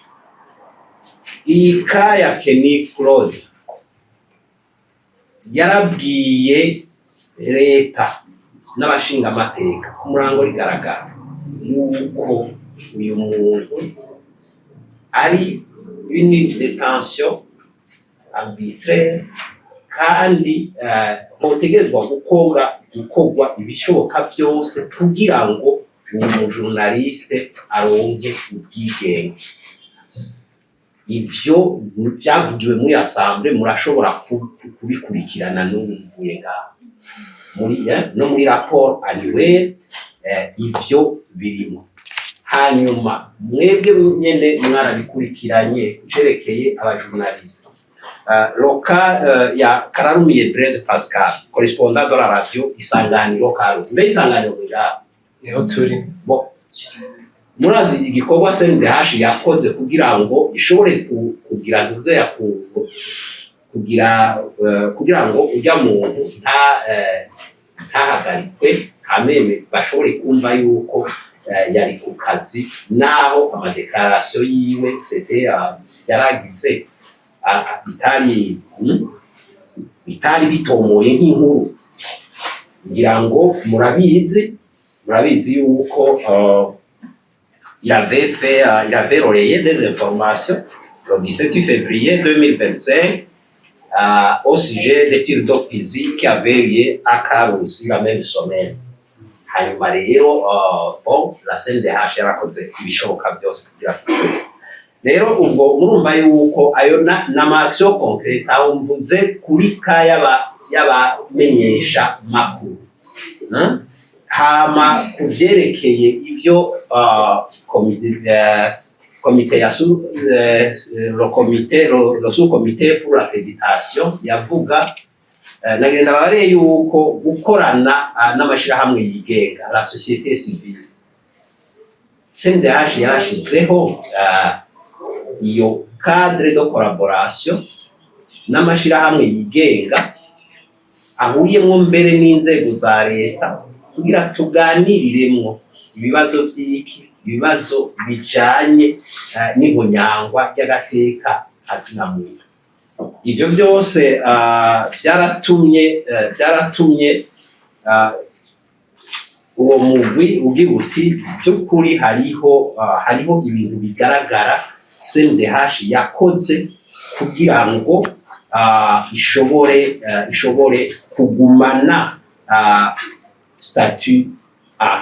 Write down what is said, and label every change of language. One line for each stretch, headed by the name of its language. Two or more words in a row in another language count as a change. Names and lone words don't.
Rundi: iyi ka ya Kenny Claude yarabwiye leta n'abashinga amateka ku murango rigaragara yuko uyu muntu ari
French: une détention arbitraire
Rundi: kandi hotegerezwa gukorwa ibishoboka byose kugira ngo uyu journaliste aronke ubwigenge ivyo byavugiwe muri assemblée murashobora kubikurikirana n'ubuvuye ngaho muri
French: rapport annuelle
Rundi: ivyo birimo hanyuma mwebwe nyene mwarabikurikiranye cerekeye abajournaliste ya Kararumiye Blaise Pascal
French: correspondant de la radio
Rundi: Isanganiro Karuzi mbe Isanganiro niho turi murazi igikorwa CNDH yakoze kugira ngo ishobore kugira ntuze kugira ngo ujya muntu ntahagarikwe kameme bashobore kumva yuko yari ku kazi naho amadeclaration yiwe c'était yaragize bitari bitomoye nk'inkuru ngira ngo murabizi yuko
French: il avait relayé des informations le 17 février 2025 au sujet des tirs de fusil qui avaient lieu à Karusi la même semaine.
Rundi: Hanyuma rero
French: bon la
Rundi: CNDH yarakoze ibishoboka byose kugira rero ubwo murumva yuko ayo n'amaction concrete aho mvuze kuri y'abamenyesha makuru hama kuvyerekeye ivyo komite ya
French: le sous-comité pour l'accréditation
Rundi: yavuga nagenda bare yuko gukorana n'amashirahamwe yigenga
French: la société civile
Rundi: CNDH yarashitseho iyo
French: cadre de collaboration
Rundi: n'amashirahamwe yigenga ahuriyemwo mbere n'inzego za leta kugira tuganiriremwo ibibazo ibibazo bijanye n'ihonyangwa ry'agateka kazinamuntu. Ivyo byose byaratumye uwo mugwi ugira uti by'ukuri hariho ibintu bigaragara CNDH yakoze kugira ngo ishobore kugumana statut A.